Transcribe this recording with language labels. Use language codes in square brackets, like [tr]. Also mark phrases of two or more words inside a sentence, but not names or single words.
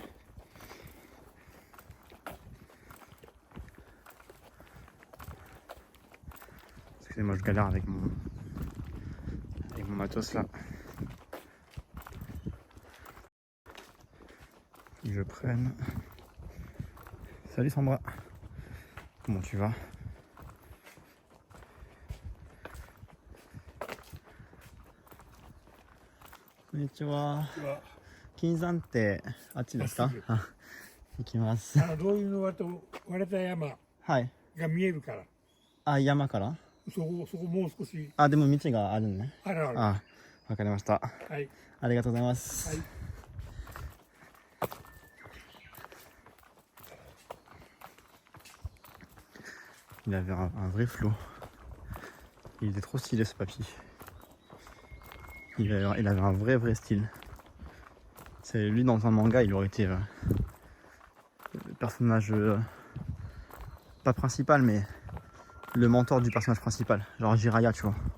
[fr] Excusez-moi, je galère avec mon matos là. Je prenne. Salut Sandra. Comment tu vas? [ja] Konnichiwa. 金山ってあっちですか？あ、行きます。どういうの割れた山はい。が見えるから。あ、山から？そこもう少し。あ、でも道があるね。あるある。あ、わかりました。はい。ありがとうございます。はい。 [fr] Il avait un vrai flow. Il était trop stylé ce papy. Il avait un vrai style. C'est lui dans un manga, il aurait été le personnage pas principal, mais le mentor du personnage principal, genre Jiraiya, tu vois.